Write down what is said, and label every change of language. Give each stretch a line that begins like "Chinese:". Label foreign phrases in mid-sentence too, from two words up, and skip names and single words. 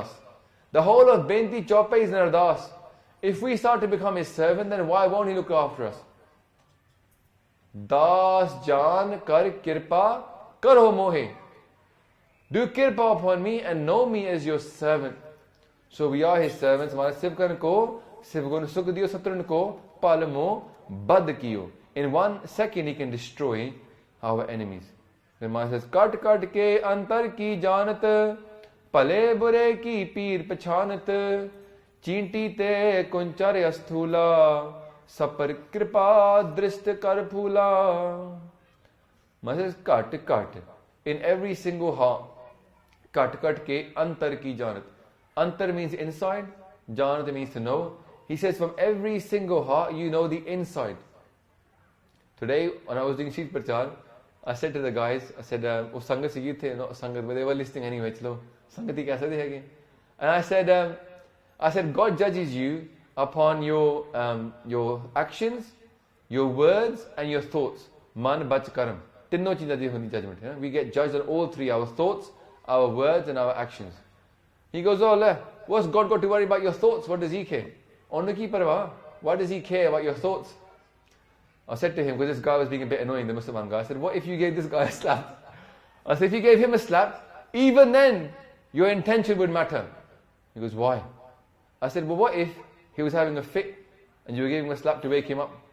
English: The whole of Benti Chaupai is an ardas. If we start to become His servant, then why won't He look after us?
Punjabi: ਦਾਸ ਜਾਨ ਕਰ ਕਿਰਪਾ ਕਰੋ ਮੋਹੇ.
English: Do kirpa upon me and know me as your servant. So we are His servants.
Punjabi: ਹਮਰੇ ਸਿਵਕਨ ਕੋ, ਸਿਵਗੁਨ ਸੁਖ ਦਿਯੋ ਸਤਰਨ ਕੋ, ਪਲਮੋ ਬਦ ਕਿਯੋ.
English: In 1 second He can destroy our enemies. Then Maharaj says,
Punjabi: ਕਟ ਕਟ ਕੇ ਅੰਤਰ ਕੀ ਜਾਨਤ, ਪਲੇ ਬੁਰੇ ਕੀ ਪੀਰ ਪਛਾਨਤ, ਚਿੰਟੀ ਤੇ ਕੁੰਚਰ ਅਸਥੂਲਾ, ਸਪਰ ਕ੍ਰਿਪਾ ਦ੍ਰਿਸਟ ਕਰ ਫੁਲਾ.
English: Maharaj says,
Punjabi: ਕਟ ਕਟ.
English: In every single heart,
Punjabi: ਕਟ ਕਟ ਕੇ ਅੰਤਰ ਕੀ ਜਾਨਤ.
English: Antar means inside, janat means to know. He says from every single heart, you know the inside. Today, when I was doing Sheet Prachar, I said to the guys, I said, oh
Punjabi: ਸੰਗਤ ਸੇ ਯੇ ਥੇ,
English: no Sangat, but they were listening anyway,
Punjabi: ਚਲੋ, ਸੰਗਤੀ ਕੈਸਾ ਦੇਹੇਗੀ.
English: And I said, God judges you upon your actions, your words and your thoughts.
Punjabi: ਮਨ ਬਚ ਕਰਮ। ਤਿੰਨੋ ਚੀਜ਼ਾਂ ਦੀ ਹੋਨੀ ਜੱਜਮੈਂਟ.
English: We get judged on all three, our thoughts, our words and our actions. He goes, oh, what's God got to worry about your thoughts? What does He care?
Punjabi: ਓਨੂੰ ਕੀ ਪਰਵਾਹ.
English: Why does He care about your thoughts? I said to him, because this guy was being a bit annoying, the Muslim guy, I said, what if you gave this guy a slap? I said, if you gave him a slap, even then, your intention would matter. He goes, why? I said, well, what if he was having a fit and you were giving him a slap to wake him up?